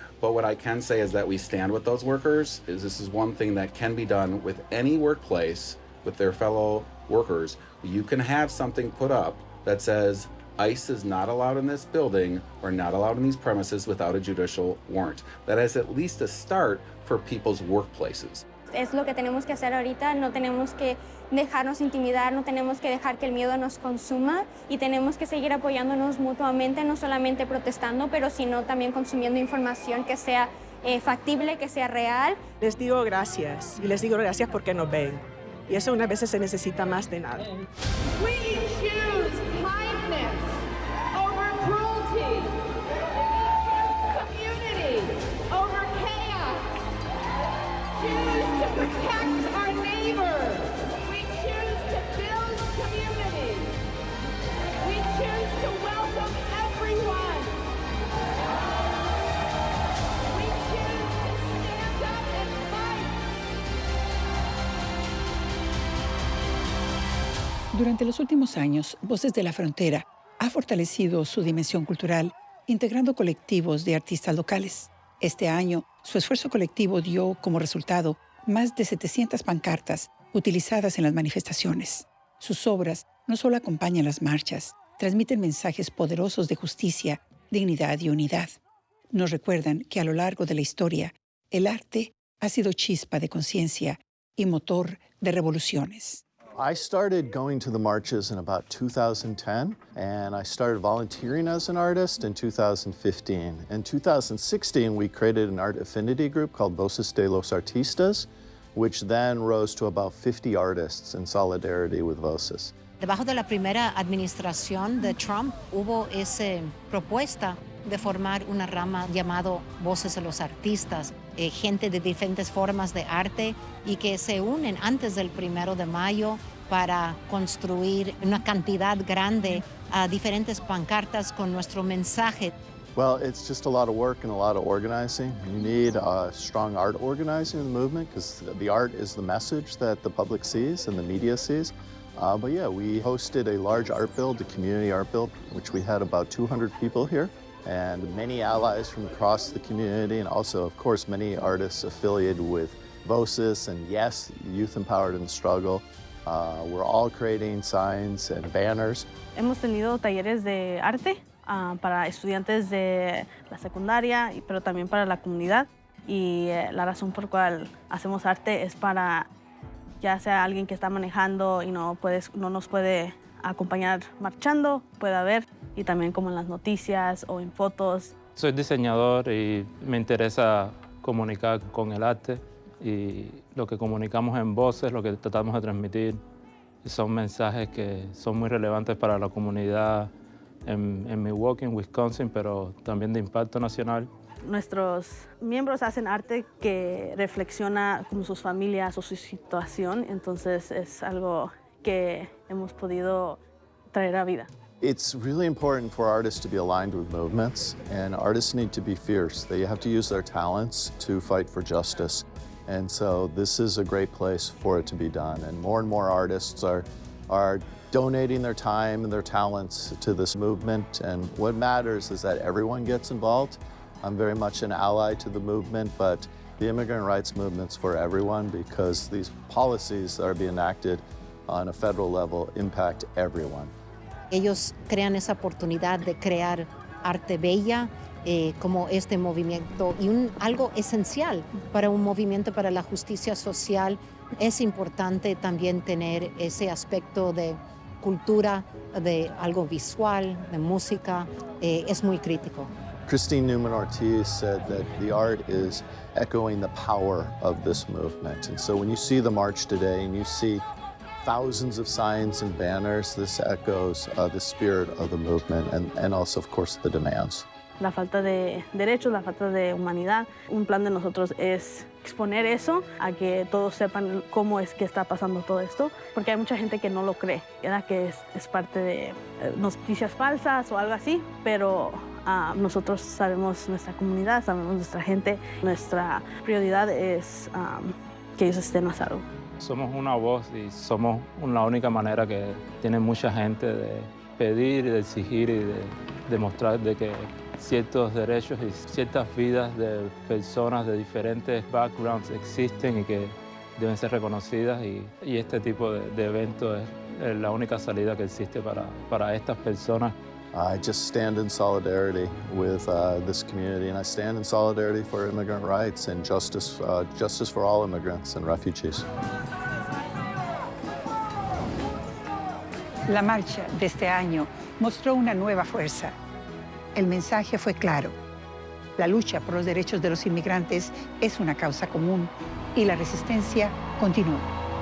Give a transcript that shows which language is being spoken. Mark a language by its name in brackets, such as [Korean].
[English] But what I can say is that we stand with those workers. This is one thing that can be done with any workplace with their fellow workers. You can have something put up that says ICE is not allowed in this building or not allowed in these premises without a judicial warrant. That is at least a start for people's workplaces. [Spanish] Es lo que tenemos que hacer ahorita, no tenemos que dejarnos intimidar, no tenemos que dejar que el miedo nos consuma y tenemos que seguir apoyándonos mutuamente, no solamente protestando, pero sino también consumiendo información que sea factible, que sea real. Les digo gracias y les digo gracias porque nos ven y eso unas veces se necesita más de nada. [English] We choose kindness over cruelty. Community over chaos. Choose to protect our neighbors. We choose to build community. We choose to welcome everyone. We choose to stand up and fight. [Spanish] Durante los últimos años, Voces de la Frontera ha fortalecido su dimensión cultural, integrando colectivos de artistas locales. Este año, su esfuerzo colectivo dio como resultado más de 700 pancartas utilizadas en las manifestaciones. Sus obras no solo acompañan las marchas, transmiten mensajes poderosos de justicia, dignidad y unidad. Nos recuerdan que a lo largo de la historia, el arte ha sido chispa de conciencia y motor de revoluciones. [English] I started going to the marches in about 2010, and I started volunteering as an artist in 2015. In 2016, we created an art affinity group called Voces de los Artistas, which then rose to about 50 artists in solidarity with Voces. [Spanish] Debajo de la primera administración de Trump hubo esa propuesta de formar una rama llamado Voces de los Artistas, gente de diferentes formas de arte y que se unen antes del 1 de mayo para construir una cantidad grande a diferentes pancartas con nuestro mensaje. [English] Well, it's just a lot of work and a lot of organizing. You need strong art organizing in the movement because the art is the message that the public sees and the media sees. But yeah, we hosted a large art build, a community art build, which we had about 200 people here and many allies from across the community and also, of course, many artists affiliated with Voces and yes, Youth Empowered in the Struggle. We're all creating signs and banners. [Spanish] Hemos tenido talleres de arte para estudiantes de la secundaria, pero también para la comunidad. Y la razón por la cual hacemos arte es para ya sea alguien que está manejando y no nos puede acompañar marchando, pueda ver, y también como en las noticias o en fotos. Soy diseñador y me interesa comunicar con el arte y lo que comunicamos en Voces, lo que tratamos de transmitir, son mensajes que son muy relevantes para la comunidad en Milwaukee, en Wisconsin, pero también de impacto nacional. Nuestros miembros hacen arte que reflexiona como sus familias o su situación, entonces es algo que hemos podido traer a vida. [English] It's really important for artists to be aligned with movements, and artists need to be fierce. They have to use their talents to fight for justice. And so this is a great place for it to be done. And more artists are donating their time and their talents to this movement. And what matters is that everyone gets involved. I'm very much an ally to the movement, but the immigrant rights movement's for everyone because these policies that are being enacted on a federal level impact everyone. [Spanish] Ellos crean esa oportunidad de crear arte bella, como este movimiento y algo esencial para un movimiento para la justicia social. Es importante también tener ese aspecto de cultura, de algo visual, de música, es muy crítico. [English] Christine Newman Ortiz said that the art is echoing the power of this movement. And so when you see the march today and you see thousands of signs and banners, this echoes the spirit of the movement and also, of course, the demands. [Spanish] La falta de derechos, la falta de humanidad. Un plan de nosotros es exponer eso, a que todos sepan cómo es que está pasando todo esto, porque hay mucha gente que no lo cree, ¿verdad? Que es parte de noticias falsas o algo así, pero nosotros sabemos nuestra comunidad, sabemos nuestra gente, nuestra prioridad es que ellos estén a salvo. Somos una voz y somos la única manera que tiene mucha gente de pedir y de exigir y de demostrar de que ciertos derechos y ciertas vidas de personas de diferentes backgrounds existen y que deben ser reconocidas y este tipo de evento es la única salida que existe para estas personas [English] I just stand in solidarity with this community, and I stand in solidarity for immigrant rights and justice for all immigrants and refugees. [Spanish] La marcha de este año mostró una nueva fuerza. El mensaje fue claro. La lucha por los derechos de los inmigrantes es una causa común y la resistencia continúa.